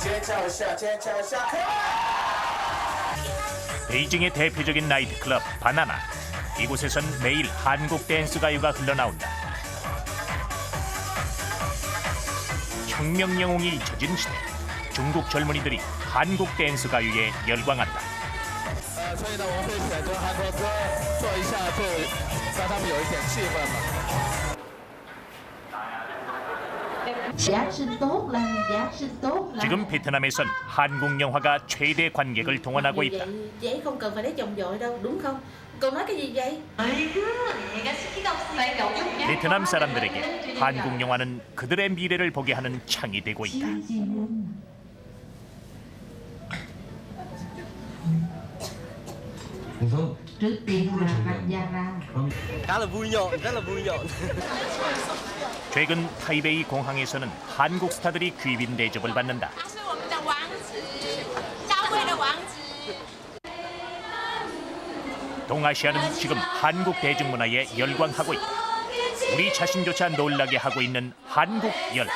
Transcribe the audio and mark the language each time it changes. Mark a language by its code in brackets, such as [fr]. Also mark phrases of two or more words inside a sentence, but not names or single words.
[ko] 베이징의 대표적인 나이트클럽 바나나. 이곳에선 매일 한국 댄스 가요가 흘러나온다. 혁명 영웅이 잊혀진 시대. 중국 젊은이들이 한국 댄스 가요에 열광한다. [zh] 所以呢，我们会选择韩国歌做一下，让他们有一点气氛嘛。 [ko] 지금 베트남에선 한국 영화가 최대 관객을 동원하고 있다. [vi] Vậy không cần phải lấy chồng vội đâu, đúng không? Cô nói cái gì vậy? [ko] 베트남 사람들에게 한국 영화는 그들의 미래를 보게 하는 창이 되고 있다. [vi] Trước tiên là Vajara. khá là vui nhộn, rất là vui nhộn. [ko] 최근 타이베이 공항에서는 한국 스타들이 귀빈 대접을 받는다. 동아시아는 지금 한국 대중문화에 열광하고 있다. 우리 자신조차 놀라게 하고 있는 한국 열풍.